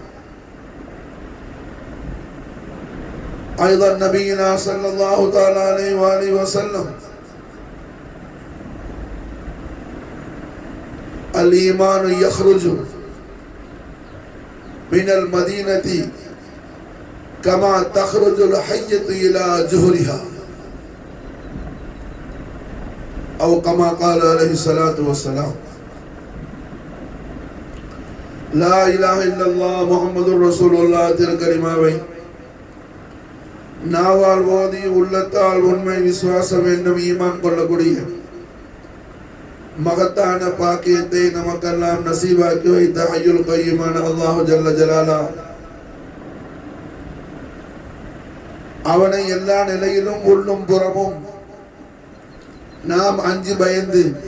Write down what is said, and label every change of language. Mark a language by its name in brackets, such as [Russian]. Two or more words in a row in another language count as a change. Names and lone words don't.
[Arabic] أيضا نبينا صلى الله تعالى عليه وآله وسلم: الإيمان يخرج من المدينة كما تخرج الحية إلى جهرها، أو كما قال عليه الصلاة والسلام. لا إله إلا الله محمد رسول الله [Tamil] திருக்கலிமாவை நாவால் ஓதி உள்ளத்தால் உண்மை விசுவாசம் என்னும் ஈமான் கொள்ளக்கூடிய மகத்தான பாக்கியத்தை நமக்கெல்லாம் நசீபாக்கி வைத்த ஹய்யுல் கய்யூமான அல்லாஹு [Arabic] جل جلاله [Tamil] அவனை எல்லா நிலையிலும் உள்ளும் புறமும் நாம் அஞ்சு பயந்து